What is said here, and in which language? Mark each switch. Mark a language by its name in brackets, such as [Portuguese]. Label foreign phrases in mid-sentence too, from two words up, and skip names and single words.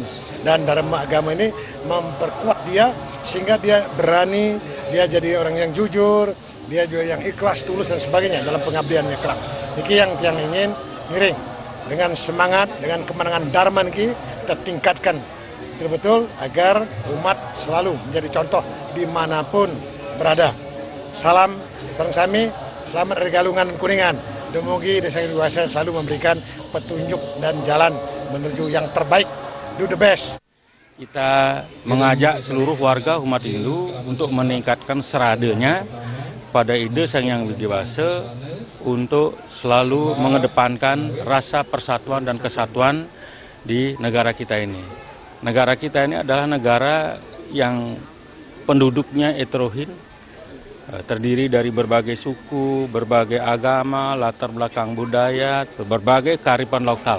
[Indonesian] Dan Dharma agama ini memperkuat dia sehingga dia berani, dia jadi orang yang jujur, dia juga yang ikhlas, tulus dan sebagainya dalam pengabdiannya kelak. Ini yang ingin miring dengan semangat, dengan kemenangan Dharma ini kita tingkatkan betul-betul agar umat selalu menjadi contoh dimanapun berada. Salam [Balinese] sareng sami, [Indonesian] selamat Hari Galungan Kuningan. Dumugi Desa Dewasa selalu memberikan petunjuk dan jalan menuju yang terbaik. [English] Do the best. [Indonesian] Kita mengajak seluruh warga umat Hindu untuk meningkatkan seradanya pada ide Sang Yang Widi Wasa untuk selalu mengedepankan rasa persatuan dan kesatuan di negara kita ini. Negara kita ini adalah negara yang penduduknya heterogen, terdiri dari berbagai suku, berbagai agama, latar belakang budaya, berbagai kearifan lokal.